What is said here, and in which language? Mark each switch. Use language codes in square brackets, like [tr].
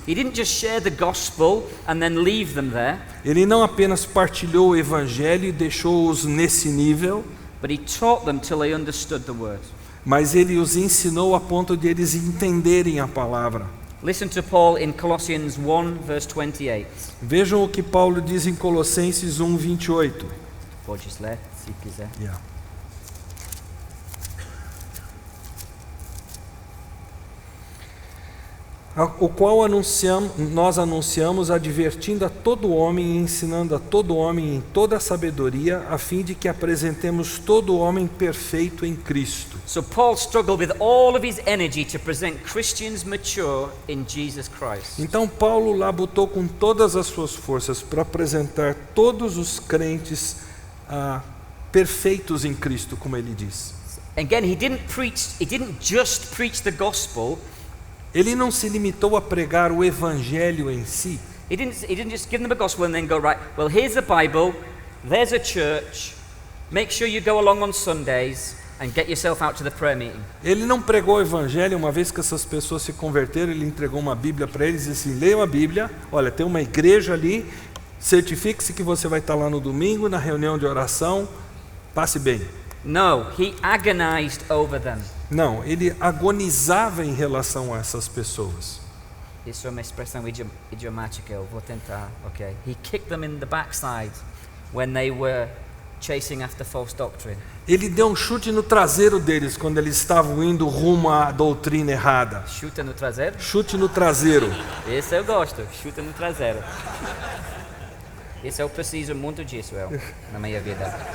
[en] He didn't just share the gospel and then leave them there, [pt] Ele não apenas partilhou o evangelho e deixou-os nesse nível, [en] but he taught them till they understood the word. [pt] mas ele os ensinou a ponto de eles entenderem a palavra. [en] Listen to Paul in Colossians 1 verse 28. [pt] Vejam o que Paulo diz em Colossenses 1:28. Pode ler, se quiser. O qual nós anunciamos, advertindo a todo homem e ensinando a todo homem em toda a sabedoria, a fim de que apresentemos todo homem perfeito em Cristo. [en] So Paul struggled with all of his energy to present Christians mature in Jesus Christ. [pt] Então Paulo labutou com todas as suas forças para apresentar todos os crentes perfeitos em Cristo, como ele diz. [en] Again, he didn't just preach the gospel. [pt] Ele não se limitou a pregar o evangelho em si. [en] He didn't just give them the gospel and then go, right, well, here's a Bible, there's a church, make sure you go along on Sundays and get yourself out to the prayer meeting. [pt] Ele não pregou o evangelho. Uma vez que essas pessoas se converteram, ele entregou uma Bíblia para eles e disse: leiam a Bíblia, olha, tem uma igreja ali, certifique-se que você vai estar lá no domingo, na reunião de oração, passe bem. [en] No, he agonized over them. [pt] Não, ele agonizava em relação a essas pessoas. Isso é uma expressão idiomática, eu vou tentar, ok. [en] He kicked them in the backside when they were chasing after false doctrine. [pt] Ele deu um chute no traseiro deles quando eles estavam indo rumo à doutrina errada. Chuta no traseiro? Chute no traseiro. Esse eu gosto, chuta no traseiro. Isso eu preciso muito disso, na minha vida.